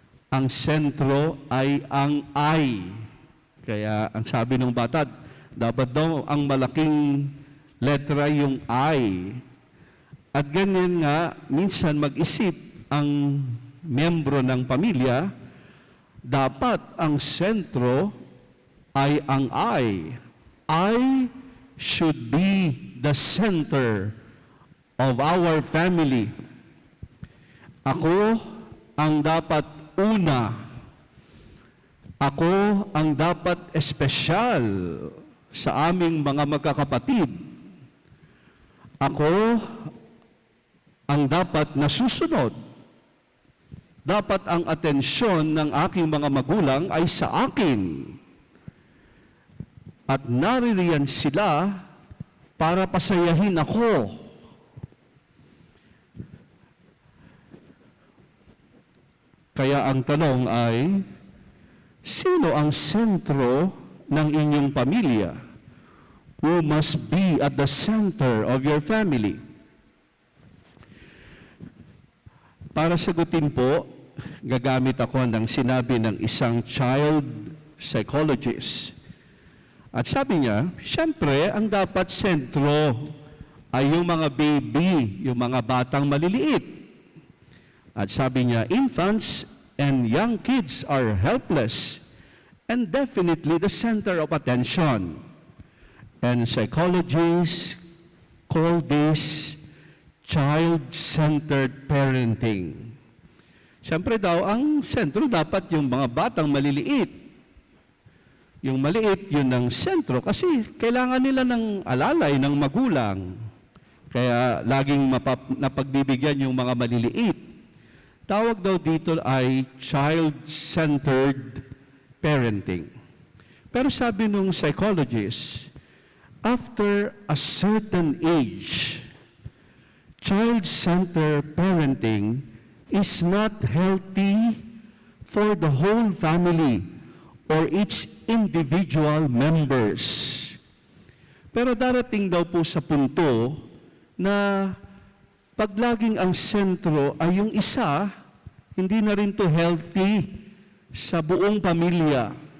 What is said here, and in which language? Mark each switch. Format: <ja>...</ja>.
<tl>Ang sentro ay ang I. Kaya ang sabi ng bata, dapat daw ang malaking letra yung I. At ganyan nga, minsan mag-isip ang miyembro ng pamilya, dapat ang sentro ay ang I.</tl> <en>I should be the center of our family.</en> <tl>Ako ang dapat una. Ako ang dapat espesyal sa aming mga magkakapatid. Ako ang dapat nasusunod. Dapat ang atensyon ng aking mga magulang ay sa akin. At naririyan sila para pasayahin ako. Kaya ang tanong ay, sino ang sentro ng inyong pamilya?</tl> <en>Who must be at the center of your family?</en> <tl>Para sagutin po, gagamit ako ng sinabi ng isang child psychologist. At sabi niya, siyempre, ang dapat sentro ay yung mga baby, yung mga batang maliliit. At sabi niya,</tl> <en>infants and young kids are helpless and definitely the center of attention. And psychologists call this child-centered parenting.</en> <tl>Siyempre daw, ang sentro dapat yung mga batang maliliit. Yung maliit, yun ang sentro kasi kailangan nila ng alalay ng magulang. Kaya laging napagbibigyan yung mga maliliit. Tawag daw dito ay child-centered parenting. Pero sabi nung</tl> <en>psychologist, after a certain age, child-centered parenting is not healthy for the whole family or each individual members.</en> <tl>Pero darating daw po sa punto na pag laging ang sentro ay yung isa, hindi na rin to healthy sa buong pamilya.</tl>